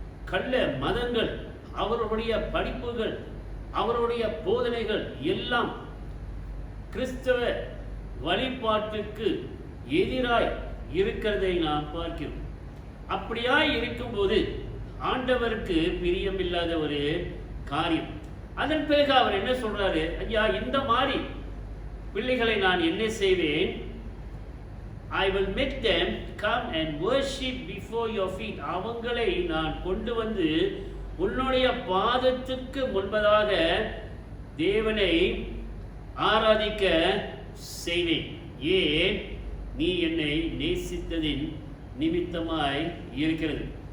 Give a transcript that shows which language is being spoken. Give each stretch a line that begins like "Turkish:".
Tamil: கள்ள மதங்கள், அவருடைய படிப்புகள், அவருடைய போதனைகள் எல்லாம் கிறிஸ்தவ வழிபாட்டுக்கு எதிராய் இருக்கிறதை நாம் பார்க்கிறோம். அப்படியாய் இருக்கும்போது ஆண்டவருக்கு பிரியமில்லாத ஒரு காரியம். அதன் பிறகு அவர் என்ன சொல்றாரு? ஐயா, இந்த மாதிரி பிள்ளைகளை நான் என்ன செய்வேன்?
English: I will make them come and worship before your feet.
Tamil: அவங்களை நான் கொண்டு வந்து உன்னுடைய பாதத்துக்கு முன்பதாக தேவனை ஆராதிக்க செய்வேன். ஏன்? நீ என்னை நேசித்ததின் நிமித்தமாய் இருக்கிறது.